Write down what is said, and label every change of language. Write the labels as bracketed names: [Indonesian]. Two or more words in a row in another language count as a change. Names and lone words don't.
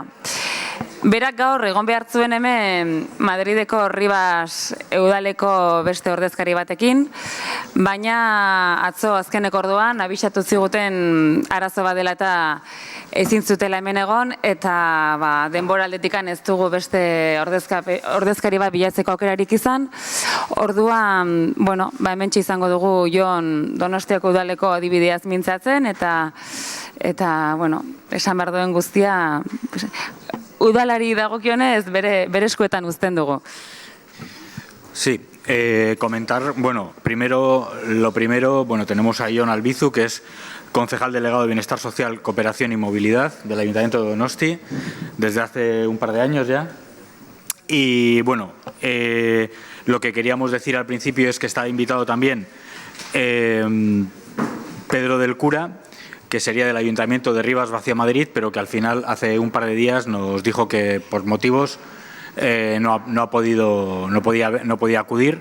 [Basque] Berak gaur egon behar zuen hemen Madrideko Ribas udaleko beste ordezkari batekin, baina atzo azkeneko orduan abisatu ziguten arazo bat dela eta ezin zutela hemen egon, eta denbora aldetikan ez dugu beste ordezkari bat bilatzeko aukerarik izan. Orduan, hementxe izango dugu Jon Donostiako udaleko adibideaz mintzatzen, eta esan behar duen guztia udalari dagokionez bere eskuetan uzten dugu. [Spanish] Sí, comentar, lo primero, tenemos a Jon Albizu, que es concejal delegado de Bienestar Social, Cooperación y Movilidad del Ayuntamiento de Donosti, desde hace un par de años ya. Y lo que queríamos decir al principio es que está invitado también Pedro del Cura, que sería del Ayuntamiento de Rivas Vacia Madrid, pero que al final hace un par de días nos dijo que por motivos no podía acudir.